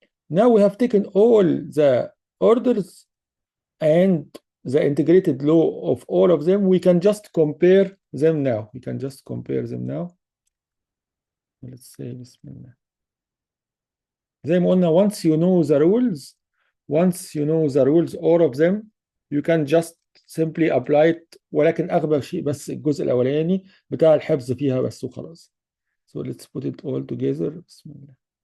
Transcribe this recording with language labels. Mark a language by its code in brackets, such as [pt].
[en] Now we have taken all the orders and the integrated law of all of them. We can just compare them now. Let's say Bismillah. [ar] زي ما قلنا [en] once you know the rules all of them you can just simply applied، [ar] ولكن أغبى شيء بس الجزء الأولاني بتاع الحفظ فيها بس وخلاص. [en] So let's put it all together. [ar] بسم الله.